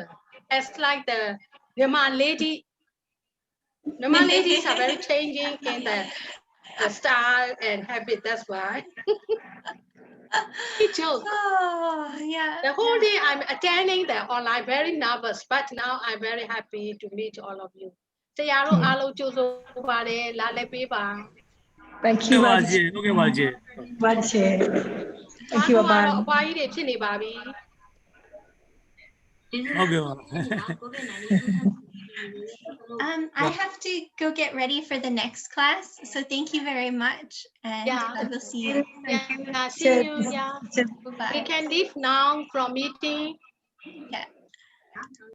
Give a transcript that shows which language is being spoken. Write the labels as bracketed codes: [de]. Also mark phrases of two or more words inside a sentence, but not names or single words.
[en] As like the Myanmar ladies are very changing in the style and habit. That's why. Joke. Oh, yeah. The whole day I'm attending the online, very nervous, but now I'm very happy to meet all of you. Say hello, hello, Joso, Lale Piba. Thank [my] ဟုတ် [en] you. [my] ပါကျင်ဟုတ်ကဲ့ပါကျင် [en] Thank you, Aban. [my] ဘာကြီးတွေဖြစ်နေပါပြီ ဟုတ်ကဲ့ပါ [en] I have to go get ready for the next class. So thank you very much. And Yeah. I will see you. Yeah, see you. Yeah. Bye-bye. We can leave now from meeting. Yeah.